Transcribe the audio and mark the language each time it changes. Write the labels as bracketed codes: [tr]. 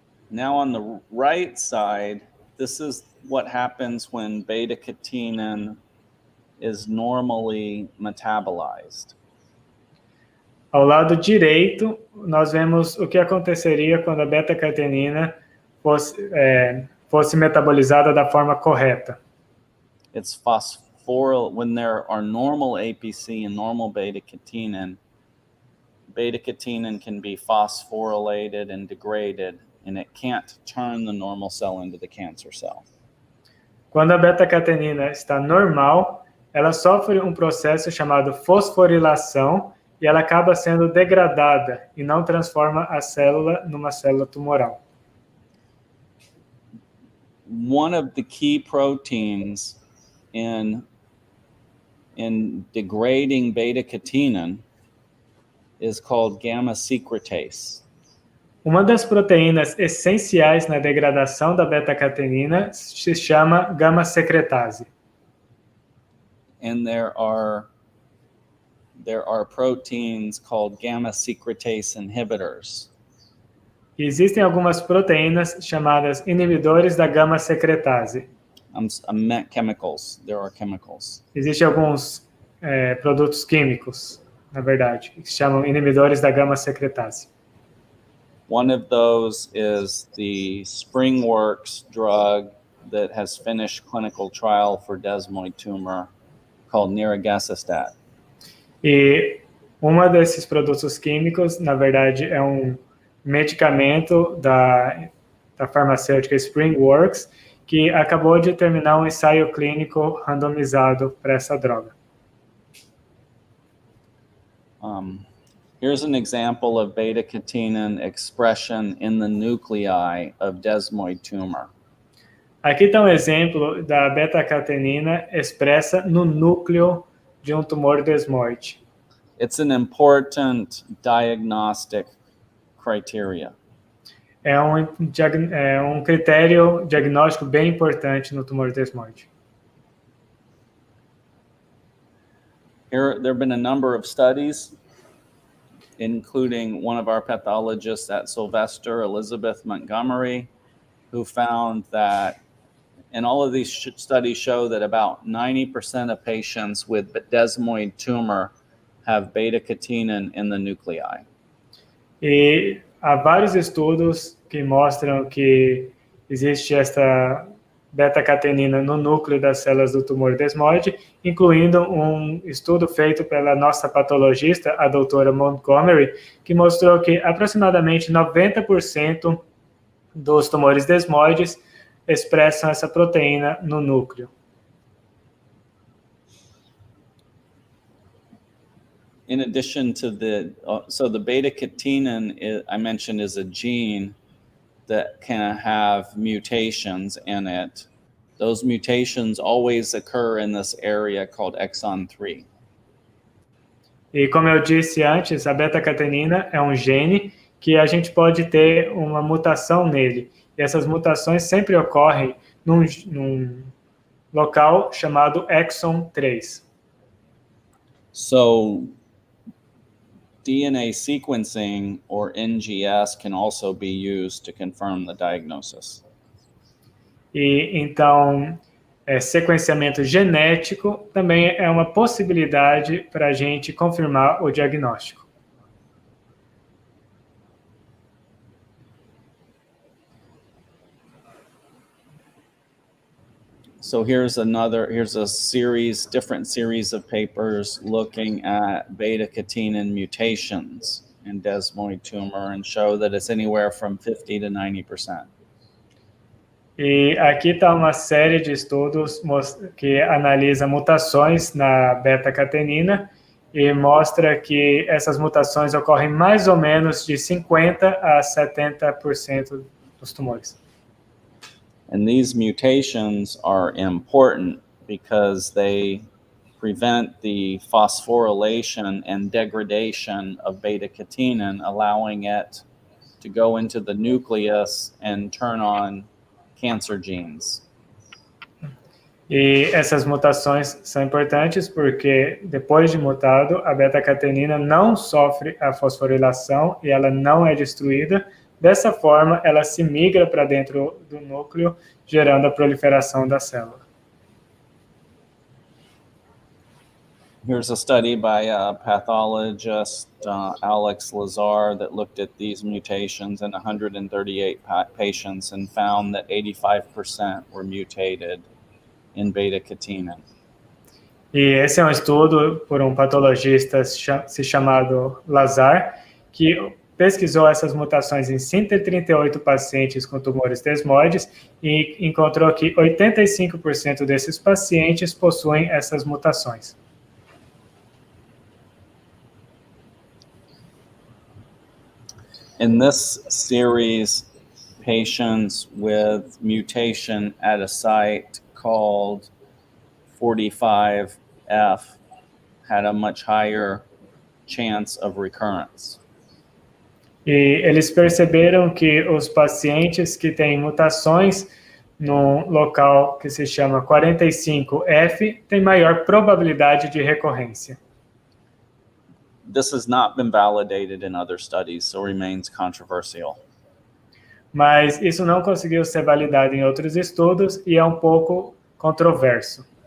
[en] Now on the right side, this is what happens when beta-catenin is normally metabolized. [pt] Ao lado direito, nós vemos o que aconteceria quando a beta-catenina fosse metabolizada da forma correta. [en] It's phosphoryl when there are normal APC and normal beta-catenin. Beta-catenin can be phosphorylated and degraded, and it can't turn the normal cell into the cancer cell. [pt] Quando a beta-catenina está normal, ela sofre um processo chamado fosforilação e ela acaba sendo degradada e não transforma a célula numa célula tumoral. [en] One of the key proteins in degrading beta-catenin is called gamma secretase. [pt] Uma das proteínas essenciais na degradação da beta-catenina se chama gama secretase. [en] And there are proteins called gamma secretase inhibitors. [pt] E existem algumas proteínas chamadas inibidores da gama secretase. [en] I meant chemicals. There are chemicals. [pt] Existem alguns produtos químicos, na verdade, que se chamam inibidores da gama secretase. [en] One of those is the SpringWorks drug that has finished clinical trial for desmoid tumor called niragesostat. [pt] E uma desses produtos químicos, na verdade, é um medicamento da farmacêutica SpringWorks, que acabou de terminar um ensaio clínico randomizado para essa droga. [en] Here's an example of beta-catenin expression in the nuclei of desmoid tumor. [pt] Aqui está um exemplo da beta-catenina expressa no núcleo de um tumor desmoide. [en] It's an important diagnostic criteria. [pt] É um critério diagnóstico bem importante no tumor desmoide. [en] There have been a number of studies, including one of our pathologists at Sylvester, Elizabeth Montgomery, who found that, and all of these studies show that about 90% of patients with desmoid tumor have beta-catenin in the nuclei. [pt] E há vários estudos que mostram que existe esta beta-catenina no núcleo das células do tumor desmoide, incluindo um estudo feito pela nossa patologista, a doutora Montgomery, que mostrou que aproximadamente 90% dos tumores desmoides expressam essa proteína no núcleo. [en] In addition to so the beta-catenin, I mentioned, is a gene that can have mutations in it. Those mutations always occur in this area called exon 3. [pt] E como eu disse antes, a beta-catenina é um gene que a gente pode ter uma mutação nele. E essas mutações sempre ocorrem num local chamado exon 3. [en] So DNA sequencing, or NGS, can also be used to confirm the diagnosis. [pt] E então, sequenciamento genético também é uma possibilidade para a gente confirmar o diagnóstico. [en] So here's a different series of papers looking at beta-catenin mutations in desmoid tumor and show that it's anywhere from 50 to 90%. [pt] E aqui está uma série de estudos que analisa mutações na beta-catenina e mostra que essas mutações ocorrem mais ou menos de 50 a 70% dos tumores. [en] And these mutations are important because they prevent the phosphorylation and degradation of beta-catenin, allowing it to go into the nucleus and turn on cancer genes. [pt] E essas mutações são importantes porque, depois de mutado, a beta-catenina não sofre a fosforilação e ela não é destruída. Dessa forma, ela se migra para dentro do núcleo, gerando a proliferação da célula. [en] Here's a study by a pathologist, Alex Lazar, that looked at these mutations in 138 patients and found that 85% were mutated in beta-catenin. [pt] E esse é um estudo por um patologista chamado Lazar, que pesquisou essas mutações em 138 pacientes com tumores desmoides e encontrou que 85% desses pacientes possuem essas mutações. [en] In this series, patients with mutation at a site called 45F had a much higher chance of recurrence. [pt] E eles perceberam que os pacientes que têm mutações no local que se chama 45F têm maior probabilidade de recorrência. [en] This has not been validated in other studies, so remains controversial. [pt] Mas isso não conseguiu ser validado em outros estudos e é um pouco controverso.